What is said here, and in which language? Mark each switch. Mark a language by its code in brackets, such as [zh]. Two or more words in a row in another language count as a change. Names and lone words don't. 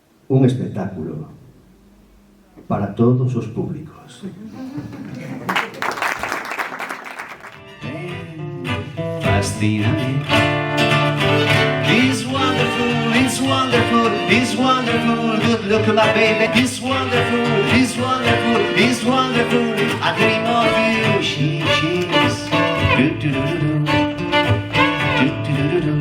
[gl] un espectáculo para todos os públicos. Fascíname. [en] It's wonderful, it's wonderful, it's wonderful. Good look at my baby. It's wonderful, it's wonderful, it's wonderful. I dream of you. She's do do do do do do do do do.